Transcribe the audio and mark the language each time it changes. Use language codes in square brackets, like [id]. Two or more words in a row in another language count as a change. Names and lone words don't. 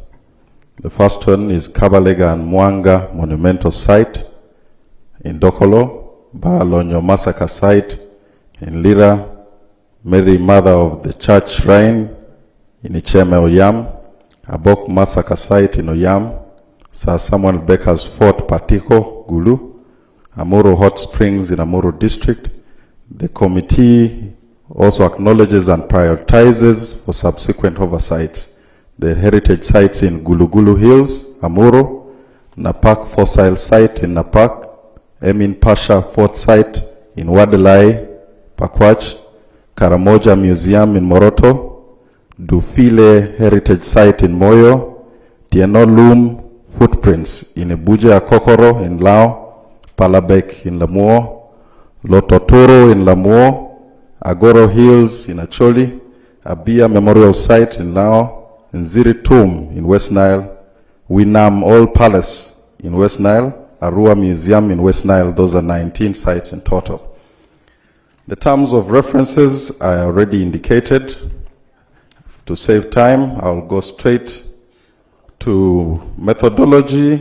[en] The first one is Kabalega and Mwanga Monumental Site in Dokolo, Balonyo Massacre Site in Lira, Mary Mother of the Church Shrine in Icheme Oyam, Abok Massacre Site in Oyam, Sir Samuel Becker's Fort Patiko, Gulu, Amuru Hot Springs in Amuru District. The committee also acknowledges and prioritizes for subsequent oversights the heritage sites in Gulu Hills, Amuru, Napak Fossil Site in Napak, Emin Pasha Fort Site in Wadelai, Pakwach, Karamoja Museum in Moroto, Dufile Heritage Site in Moyo, Tieno Loom Footprints in Ibuja Kokoro in Lao, Palabek in Lamuo, Lototoro in Lamuo, Agoro Hills in Acholi, Abia Memorial Site in Lao, Nziri Tomb in West Nile, Winam Old Palace in West Nile, Arua Museum in West Nile. Those are 19 sites in total. The terms of references are already indicated. To save time, I'll go straight to methodology.